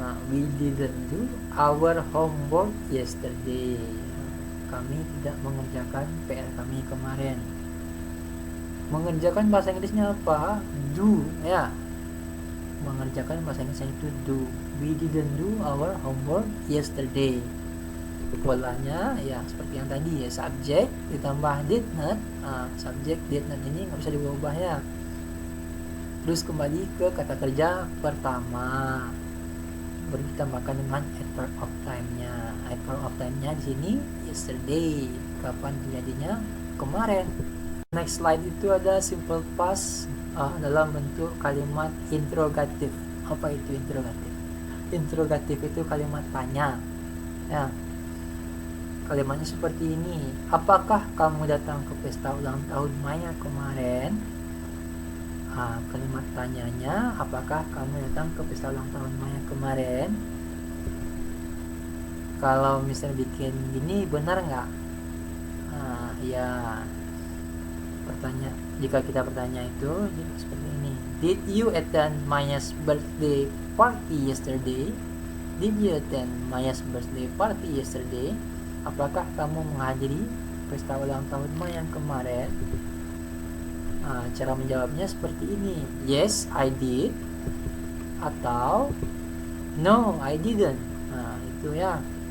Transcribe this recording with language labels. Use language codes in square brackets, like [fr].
[en] We didn't do our homework yesterday. [id] Kami tidak mengerjakan PR kami kemarin. Mengerjakan bahasa Inggrisnya apa? Do, ya. Mengerjakan bahasa Inggrisnya itu do. [en] We didn't do our homework yesterday. [id] Polanya ya seperti yang tadi ya, subject ditambah did not. Subject did not ini nggak bisa diubah ya. Terus kembali ke kata kerja pertama, baru ditambahkan dengan adverb of time-nya. Adverb of time-nya di sini yesterday, kapan terjadinya? Kemarin. Next slide itu ada simple past dalam bentuk kalimat interrogatif. Apa itu interrogatif? Interrogatif itu kalimat tanya. Ya. Kalimatnya seperti ini. Apakah kamu datang ke pesta ulang tahun Maya kemarin? Kalimat tanyanya, apakah kamu datang ke pesta ulang tahun Maya kemarin? Kalau misalnya bikin gini, benar nggak? Ya. Jika kita bertanya itu seperti ini. [en] Did you attend Maya's birthday party yesterday? Did you attend Maya's birthday party yesterday? [id] Apakah kamu menghadiri pesta ulang tahun Maya yang kemarin? Cara menjawabnya seperti ini. [en] Yes, I did. [id] Atau [en] no, I didn't. [id] Itu ya.